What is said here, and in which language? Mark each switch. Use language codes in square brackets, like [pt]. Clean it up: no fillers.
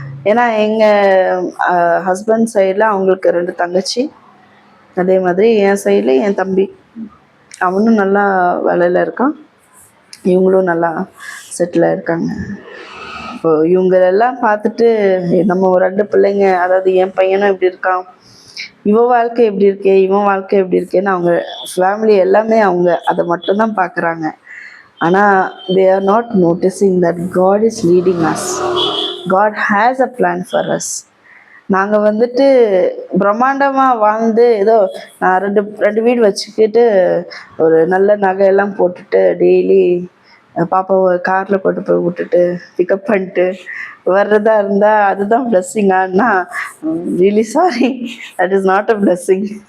[ta] ஏன்னா எங்கள் ஹஸ்பண்ட் சைடில் அவங்களுக்கு 2 தங்கச்சி, அதே மாதிரி என் சைடில் என் தம்பி, அவனும் நல்லா வேலையில் இருக்கான், இவங்களும் நல்லா செட்டிலாக இருக்காங்க. இப்போ இவங்களெல்லாம் பார்த்துட்டு நம்ம 2 பிள்ளைங்க, அதாவது என் பையனும் இப்படி இருக்கான், இவன் வாழ்க்கை எப்படி இருக்கே, இவன் வாழ்க்கை எப்படி இருக்கேன்னு அவங்க ஃபேமிலி எல்லாமே அவங்க அதை மட்டும்தான் பார்க்குறாங்க. [en] ஆனால் they are not noticing that God is leading us. God has a plan for us. [ta] நாங்கள் பிரம்மாண்டமாக வாழ்ந்து ஏதோ நான் 2 வீடு வச்சுக்கிட்டு ஒரு நல்ல நகையெல்லாம் போட்டுட்டு டெய்லி பாப்பாவை காரில் கொண்டு போய் விட்டுட்டு பிக்கப் பண்ணிட்டு வர்றதா இருந்தால் அதுதான் பிளஸ்ஸிங்கான்னா [en] Really sorry, that is not a blessing.